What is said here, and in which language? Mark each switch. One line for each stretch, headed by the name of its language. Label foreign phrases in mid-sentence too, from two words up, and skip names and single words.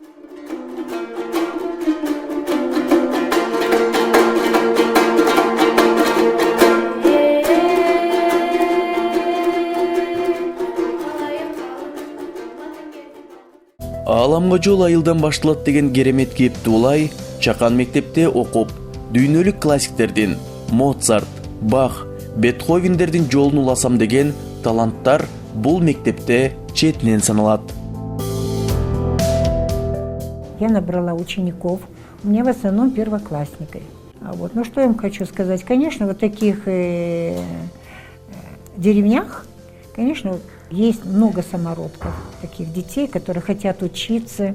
Kyrgyz: Ааламга жол айылдан башталат деген керемет кепти улай, чакан мектепте окуп, дүйнөлүк классиктердин Моцарт, Бах, Бетховендердин жолун уласам деген таланттар бул мектепте четинен саналат.
Russian: Я набрала учеников, у меня в основном первоклассники. Ну что я им хочу сказать? Конечно, вот таких деревнях, конечно, есть много самородков, таких детей, которые хотят учиться.